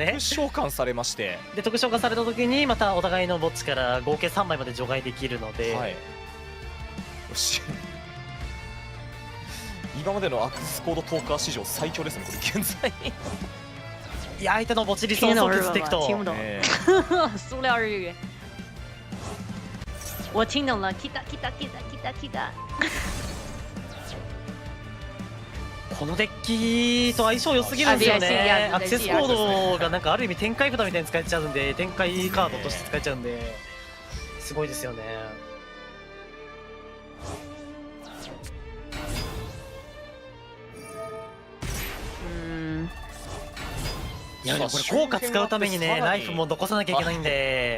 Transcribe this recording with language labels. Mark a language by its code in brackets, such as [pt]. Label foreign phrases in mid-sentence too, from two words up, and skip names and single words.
[ja] 特召喚されまして、で特召喚された時にまたお互いの墓地から合計3枚まで除外できるので、はい、よし今までのアクセスコードトーカー史上最強ですね、これ現在。いや、相手の墓地リソースを削っていくと。 [zh] 塑料日语。我听懂了， [ja] 来た来た来た来た来た。このデッキと相性良すぎるんですよね。アクセスコードがなんかある意味展開札みたいに使えちゃうんで、展開カードとして使えちゃうんで、すごいですよね。いやでもこれ効果使うためにねライフも残さなきゃいけないんで、